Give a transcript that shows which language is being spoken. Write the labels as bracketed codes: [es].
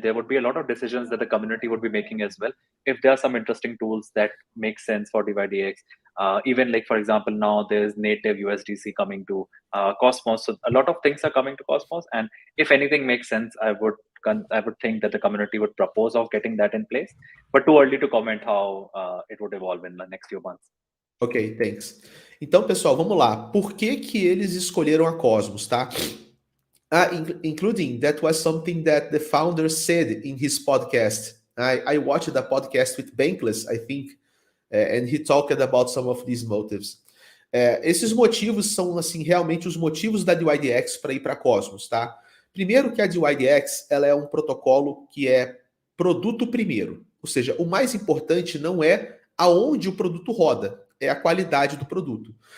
[en] There would be a lot of decisions that the community would be making as well. If there are some interesting tools that make sense for dYdX, even like for example, now there's native USDC coming to Cosmos. So a lot of things are coming to Cosmos, and if anything makes sense, I would think that the community would propose of getting that in place. But too early to comment how it would evolve in the next few months. Ok, thanks. [pt] Então, pessoal, vamos lá. Por que que eles escolheram a Cosmos, tá? [en] Including that was something that the founder said in his podcast. I watched the podcast with Bankless, I think, and he talked about some of these motives. [pt] Esses motivos são, assim, realmente os motivos da dYdX para ir para Cosmos, tá? Primeiro que a dYdX, ela é um protocolo que é produto primeiro. Ou seja, o mais importante não é aonde o produto roda, é a qualidade do produto.